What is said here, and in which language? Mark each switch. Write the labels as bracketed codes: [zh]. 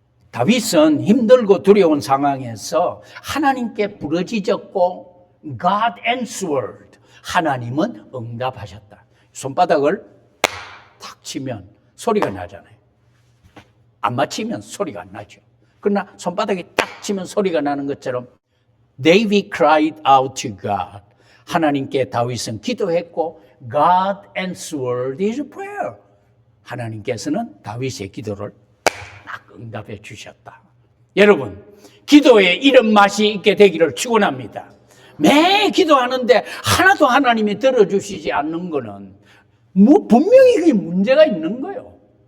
[ko] 다윗은 힘들고 두려운 상황에서 하나님께 부르짖었고 [en] God answered. [ko] 하나님은 응답하셨다. 손바닥을 탁 치면 소리가 나잖아요. 안 맞히면 소리가 안 나죠. 그러나 손바닥이 딱 치면 소리가 나는 것처럼 [en] David cried out to God. [ko] 하나님께 다윗은 기도했고 [en] God answered his prayer. [ko] 하나님께서는 다윗의 기도를 딱 응답해 주셨다. 여러분, 기도에 이런 맛이 있게 되기를 축원합니다. 매 기도하는데 하나도 하나님이 들어주시지 않는 거는 분명히 그게 문제가 있는 거예요.